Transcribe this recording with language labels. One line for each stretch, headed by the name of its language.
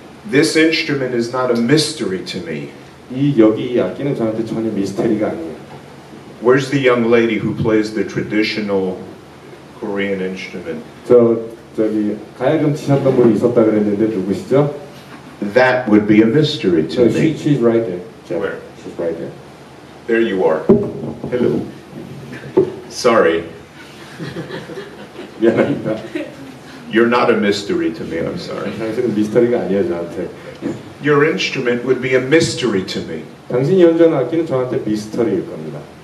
English: This instrument is not a mystery to me.
Korean: 이 악기는 저한테 전혀 미스테리가 아니에요.
English: Where's the young lady who plays the traditional Korean instrument?
Korean: 저기 가야금 치셨던 분이 있었다 그랬는데 누구시죠?
English: That would be a mystery to me. She's right there. Jeff. Where? She's right there. There you are. Hello. Sorry,
Korean: 미안합니다.
English: you're not a mystery to me. I'm sorry.
Korean: 당신은 미스터리가 아니에요 저한테.
English: Your instrument would be a mystery to me.
Korean: 당신이 연주하는 악기는 저한테 미스터리일 겁니다.